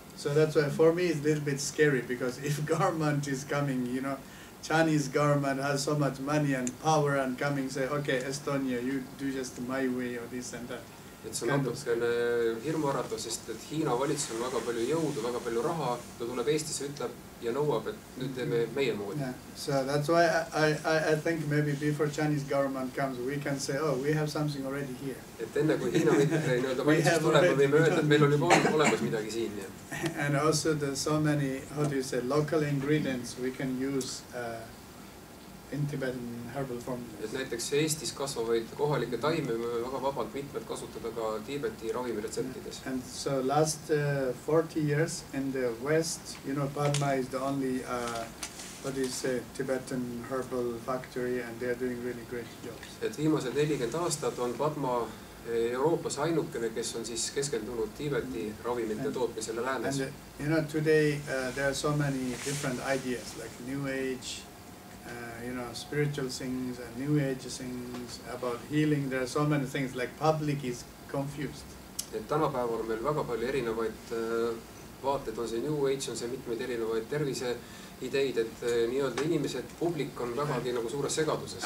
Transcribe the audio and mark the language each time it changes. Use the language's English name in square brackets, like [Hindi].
[English] So that's why for me it's a little bit scary, because if government is coming, you know, Chinese government has so much money and power and coming say, okay, Estonia, you do just my way or this and that. [Estonian] Et see on natukene hirmuäratav, sest et Hiina valitsus on väga palju jõudu, väga palju raha, ta tuleb Eestisse, ütleb ja nõuab, et nüüd teeme meie moodi. [English] Yeah. So that's why I think maybe before Chinese government comes, we can say, oh, we have something already here. [Estonian] Et enne kui Hiina nii-öelda valitsus tuleb, võime öelda, et meil on juba olemas midagi siin. [English] And also there's so many, how do you say, local ingredients we can use in Tibetan herbal formulas. [Estonian] Et näiteks Eestis kasvavaid kohalikke taime võime väga vabalt mitmed kasutada ka Tiibeti ravimiretseptides. [English] And so last 40 years in the West, you know, Padma is the only, what do you say, Tibetan herbal factory, and they are doing really great jobs. [Estonian] Et viimased 40 aastat on Padma Euroopas ainukene, kes on siis keskendunud Tiibeti ravimite tootmisele läänes. [English] And you know, today there are so many different ideas, like New Age, you know, spiritual things and New Age things about healing. There are so many things, like public is confused. [Estonian] Et tänapäeval on meil väga palju erinevaid vaated, on see New Age, on see mitmeid erinevaid terviseideid, et nii-öelda inimesed, publik on vägagi nagu suures segaduses.